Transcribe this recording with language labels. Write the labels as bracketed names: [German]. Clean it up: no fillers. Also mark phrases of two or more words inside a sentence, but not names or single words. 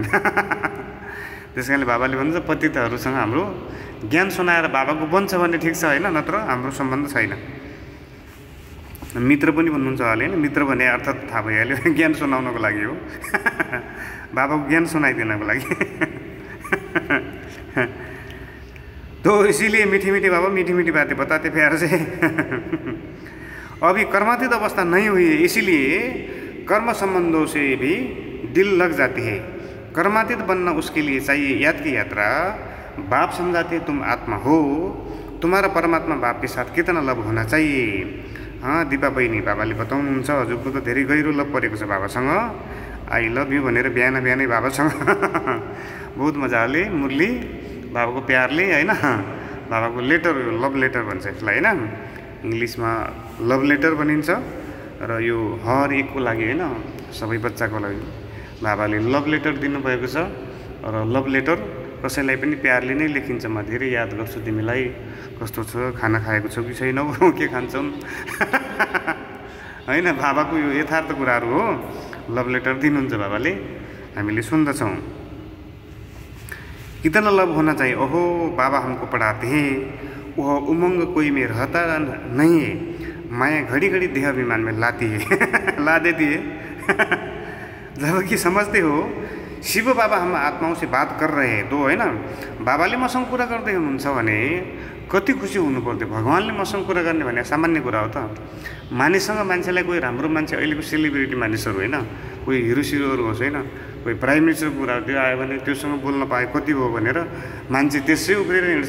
[Nepali] त्यस कारणले बाबाले भन्छ पतितहरूसँग हाम्रो ज्ञान सुनाएर बाबाको बन्छ भने ठिक छ होइन, नत्र हाम्रो सम्बन्ध छैन। मित्र पनि भन्नुहुन्छ होला होइन, मित्र भने अर्थ थाहा भइहाल्यो, ज्ञान सुनाउनको लागि हो, बाबाको ज्ञान सुनाइदिनको लागि। [Hindi] तो इसीलिए मीठी मीठी बाबा मीठी मीठी बातें बताते प्यार से। अभी कर्मातीत अवस्था नहीं हुई है, इसीलिए कर्म संबंधों से भी दिल लग जाती है। कर्मातीत बनना उसके लिए चाहिए याद की यात्रा। बाप समझाते तुम आत्मा हो, तुम्हारा परमात्मा बाप के साथ कितना लव होना चाहिए। [Nepali] हाँ दिपा बहिनी, बाबाले बताउनुहुन्छ हजुरको त धेरै गहिरो लभ परेको छ बाबासँग। [English] I love you [Nepali] भनेर बिहान बिहानै बाबासँग बहुत मजाले मुरली बाबाको प्यारले होइन, बाबाको लेटर, [English] love letter [Nepali] भन्छ यसलाई होइन, इङ्ग्लिसमा [English] love letter [Nepali] भनिन्छ र यो हर एकको लागि होइन, सबै बच्चाको लागि बाबाले [English] love letter [Nepali] दिनुभएको छ। र [English] love letter [Nepali] कसैलाई पनि प्यारले नै लेखिन्छ। म धेरै याद गर्छु तिमीलाई, कस्तो छ, खाना खाएको छौ कि छैनौ, के खान्छौ होइन। बाबाको यो यथार्थ कुराहरू हो। [English] love letter [Nepali] दिनुहुन्छ बाबाले, हामीले सुन्दछौँ। [Hindi] कितना लव होना चाहिए, ओहो बाबा हमको पढ़ाते हैं, वह उमंग कोई में रहता नहीं है, माया घड़ी घड़ी देह अभिमान में लाती है ला देती है जबकि समझते हो शिव बाबा हम आत्माओं से बात कर रहे हैं, तो [Nepali] होइन बाबाले मसँग कुरा गर्दै हुनुहुन्छ भने कति खुसी हुनु पर्थ्यो। भगवान्ले मसँग कुरा गर्ने भने सामान्य कुरा हो त। मानिससँग मान्छेलाई कोही राम्रो मान्छे, अहिलेको सेलिब्रिटी मानिसहरू होइन, कोही हिरो सिरोहरू होस् होइन, कोही [English] prime ministerको [Nepali] कुराहरू त्यो आयो भने त्योसँग बोल्न पाए कति हो भनेर मान्छे त्यसै उफ्रेर हिँड्छ।